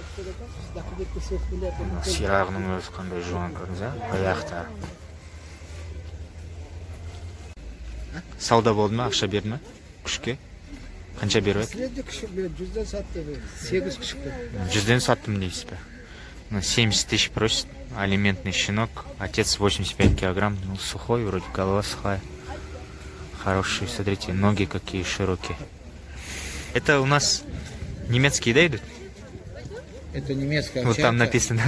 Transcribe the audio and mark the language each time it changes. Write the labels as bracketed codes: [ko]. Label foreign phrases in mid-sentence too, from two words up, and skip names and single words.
[kk] Сирағының өзі қандай жуан көрдіңіз, аяқтары. Сауда болды ма, ақша берді ма күшке? Қанша беріп еді? Средний күшік берді, 100-ден сатты. 8 күшікті. 100-ден саттым дейсіз ба? [ru] 70 тысяч просит. Алиментный щенок. Отец 85 килограмм. Ну, сухой, вроде голова сухая. Хороший, смотрите, ноги какие широкие. Это у нас немецкие, да, идут? Это немецкая овчарка. Вот там написано.